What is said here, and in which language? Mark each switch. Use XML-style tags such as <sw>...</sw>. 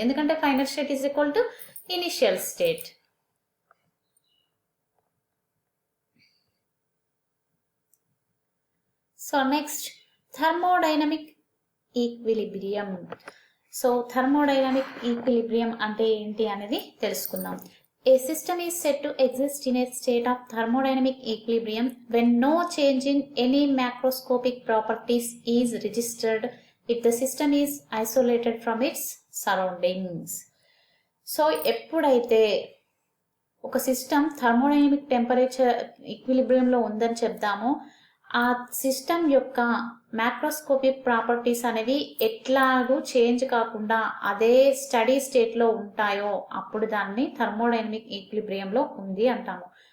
<en>ఎందుకంటే final state is equal to initial state. So next thermodynamic equilibrium.</en> <te>So thermodynamic equilibrium అంటే ఏంటి అనేది తెలుసుకుందాం.</te> <en>A system is said to exist in a state of thermodynamic equilibrium when no change in any macroscopic properties is registered if the system is isolated from its surroundings.</en> <te>So ఎప్పుడైతే ఒక system thermodynamic temperature ఈక్విలిబ్రియంలో ఉందని చెప్దామో, ఆ system యొక్క macroscopic properties అనేవి ఎట్లాగూ change కాకుండా అదే study స్టేట్లో ఉంటాయో అప్పుడు దాన్ని థర్మోడైనమిక్ ఈక్విలిబ్రియంలో ఉంది అంటాము.</te>